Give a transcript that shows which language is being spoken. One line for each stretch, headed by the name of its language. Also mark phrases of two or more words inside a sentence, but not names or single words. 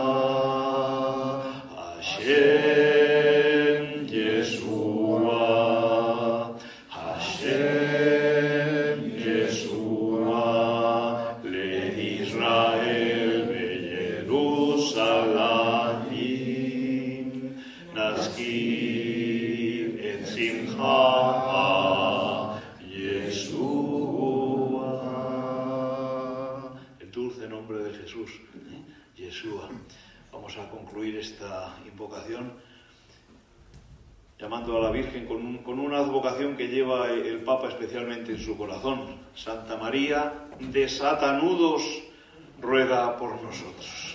Hebrew: השם ישוע, השם ישוע, לישראל ירושלים, נזכיר את שמחה, ישוע.
Spanish: El dulce nombre de Jesús, Yeshua. Vamos a concluir esta invocación llamando a la Virgen con una advocación que lleva el Papa especialmente en su corazón. Santa María, desata nudos, ruega por nosotros.